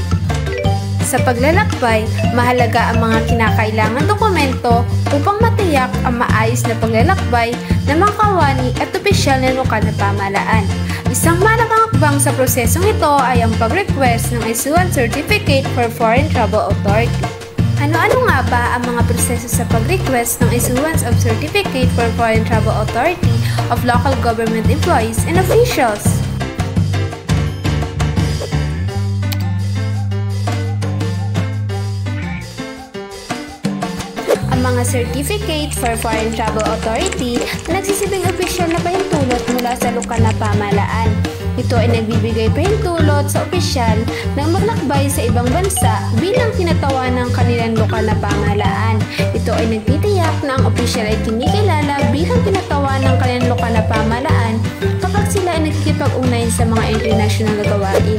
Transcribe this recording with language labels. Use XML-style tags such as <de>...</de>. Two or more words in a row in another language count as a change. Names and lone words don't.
<tl>Sa paglalakbay, mahalaga ang mga kinakailangan dokumento upang matiyak ang maayos na paglalakbay ng mga kawani at opisyal na lokal na pamahalaan. Isang malaking hakbang sa prosesong ito ay ang pag-request ng ISUAN</tl> <en>Certificate for Foreign Travel Authority.</en> <tl>Ano-ano nga ba ang mga proseso sa pag-request ng</tl> <en>issuance of Certificate for Foreign Travel Authority of local government employees and officials?</en> <tl>Ang mga</tl> <en>Certificate for Foreign Travel Authority</en> <tl>na nagsisilbing opisyal na pahintulot mula sa lokal na pamahalaan. Ito ay nagbibigay pahintulot sa opisyal na maglakbay sa ibang bansa bilang kinatawan ng kanilang lokal na pamahalaan. Ito ay nagtitiyak na ang opisyal ay kinikilala bilang kinatawan ng kanilang lokal na pamahalaan kapag sila ay nagkikipag-ugnayan sa mga international na gawain.</tl>